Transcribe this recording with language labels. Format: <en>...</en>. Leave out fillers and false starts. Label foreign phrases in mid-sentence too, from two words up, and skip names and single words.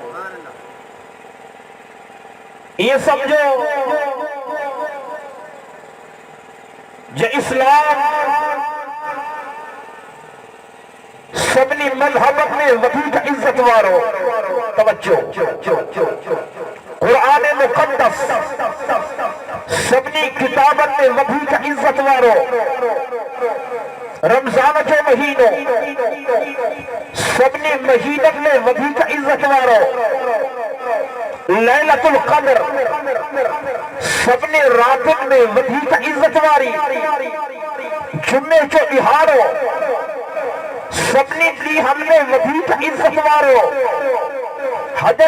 <sd>یہ سمجھو جو اسلام سبنی مذہبت میں وطیق عزت وارو، توجہ، قرآن مقدس سبنی کتابت میں وڌيڪ عزت وارو رمضان جو مہینو سڀني مہینن میں وڌيڪ عزت وارو ليلة القدر سڀني راتن میں وڌيڪ عزت واري جمعے جو ڏياڙو سڀني ڏينهن میں وڌيڪ عزت وارو حجر</sd>